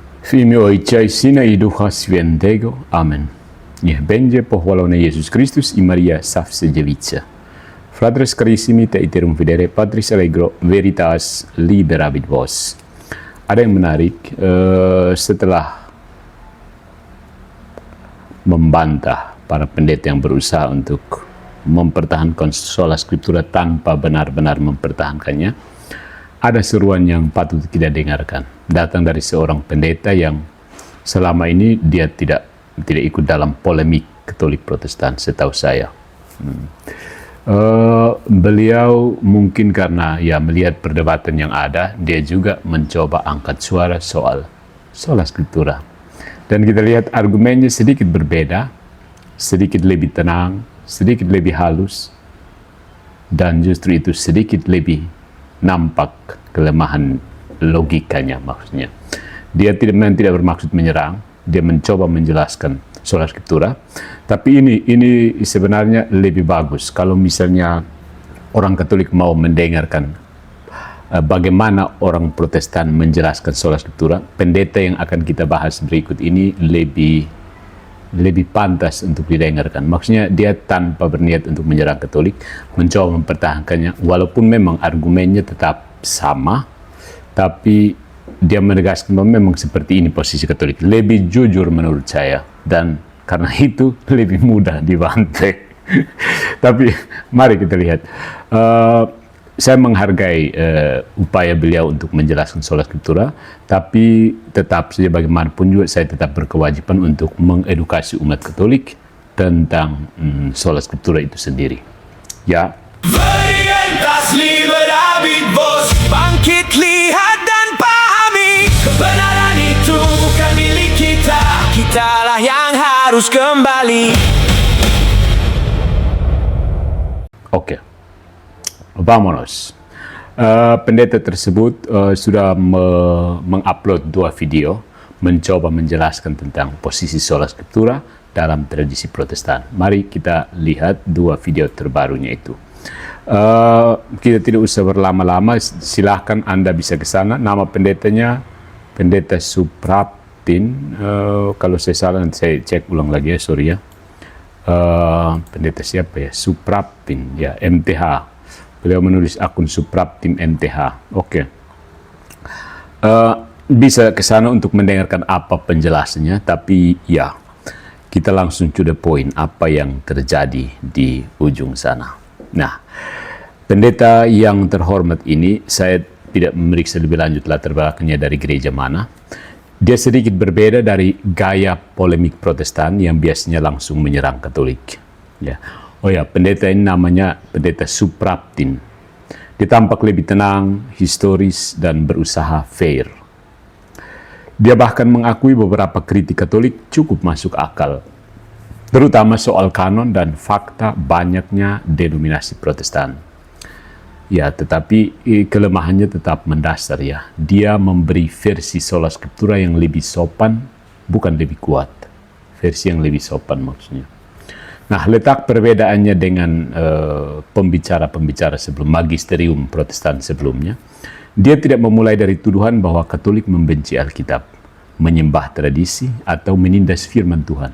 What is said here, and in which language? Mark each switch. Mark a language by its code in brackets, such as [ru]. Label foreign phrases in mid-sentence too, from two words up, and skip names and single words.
[la] Fimi oicai sina iduha svientego. Amen. [pl] Niech będzie pochwalony Jezus Chrystus i Maria Zawsze Dziewica. [la] Fratres carissimi, te iterum videre Patris allegro veritas liberabit vos. [id] Ada yang menarik, setelah membantah para pendeta yang berusaha untuk mempertahankan [la] sola scriptura [id] tanpa benar-benar mempertahankannya, ada seruan yang patut kita dengarkan. Datang dari seorang pendeta yang selama ini dia tidak ikut dalam polemik Katolik Protestan, setahu saya. Beliau mungkin karena melihat perdebatan yang ada, dia juga mencoba angkat suara soal [la] sola scriptura. [id] Dan kita lihat argumennya sedikit berbeda, sedikit lebih tenang, sedikit lebih halus, dan justru itu sedikit lebih nampak kelemahan logikanya. Maksudnya dia tidak bermaksud menyerang, dia mencoba menjelaskan [la] sola scriptura, [id] tapi ini sebenarnya lebih bagus kalau misalnya orang Katolik mau mendengarkan bagaimana orang Protestan menjelaskan [la] sola scriptura. [id] Pendeta yang akan kita bahas berikut ini lebih pantas untuk didengarkan. Maksudnya dia tanpa berniat untuk menyerang Katolik, mencoba mempertahankannya, walaupun memang argumennya tetap sama, tapi dia menegaskan bahwa memang seperti ini posisi Katolik. Lebih jujur menurut saya, dan karena itu lebih mudah dibantai. Tapi mari kita lihat. Saya menghargai upaya beliau untuk menjelaskan [la] sola scriptura, [id] tapi tetap saja bagaimanapun juga saya tetap berkewajiban untuk mengedukasi umat Katolik tentang [la] sola scriptura [id] itu sendiri. Ya. [la] Veritas liberabit vos, [id] bangkit lihat dan pahami, kebenaran itu bukan milik kita, kitalah yang harus kembali. Oke. Vamonos. Pendeta tersebut sudah mengupload 2 video mencoba menjelaskan tentang posisi [la] sola scriptura [id] dalam tradisi Protestan. Mari kita lihat 2 video terbarunya itu. Kita tidak usah berlama-lama, silahkan Anda bisa ke sana. Nama pendetanya Pendeta Supraptin. Kalau saya salah nanti saya cek ulang lagi ya, sorry ya. Pendeta siapa ya? Supraptin ya, MTH. Beliau menulis akun Supraptin MTH. Oke. Bisa ke sana untuk mendengarkan apa penjelasannya, tapi ya, kita langsung [en] to the point [id] apa yang terjadi di ujung sana. Nah, pendeta yang terhormat ini, saya tidak memeriksa lebih lanjut latar belakangnya dari gereja mana. Dia sedikit berbeda dari gaya polemik Protestan yang biasanya langsung menyerang Katolik. Ya. Oh ya, pendeta ini namanya Pendeta Supraptin. Dia tampak lebih tenang, historis, dan berusaha fair. Dia bahkan mengakui beberapa kritik Katolik cukup masuk akal, terutama soal kanon dan fakta banyaknya denominasi Protestan. Ya, tetapi kelemahannya tetap mendasar ya. Dia memberi versi [la] sola scriptura [id] yang lebih sopan, bukan lebih kuat. Versi yang lebih sopan maksudnya. Nah, letak perbedaannya dengan pembicara-pembicara sebelum magisterium Protestan sebelumnya, dia tidak memulai dari tuduhan bahwa Katolik membenci Alkitab, menyembah tradisi, atau menindas firman Tuhan.